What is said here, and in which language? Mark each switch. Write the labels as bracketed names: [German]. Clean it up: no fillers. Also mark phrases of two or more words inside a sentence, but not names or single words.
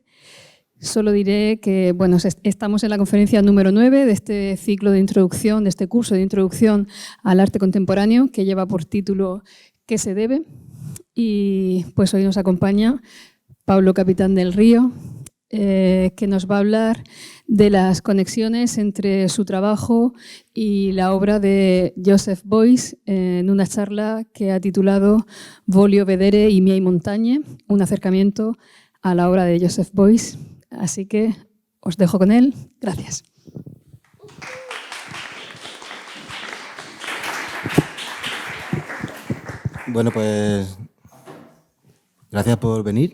[Spanish] Solo diré que estamos en la conferencia número 9 de este ciclo de introducción, de este curso de introducción al arte contemporáneo que lleva por título ¿Qué se debe? Y pues hoy nos acompaña Pablo Capitán del Río, que nos va a hablar de las conexiones entre su trabajo y la obra de Joseph Beuys en una charla que ha titulado Voglio vedere i miei montagne, un acercamiento a la obra de Joseph Beuys. Así que os dejo con él. Gracias. Bueno, pues gracias por venir.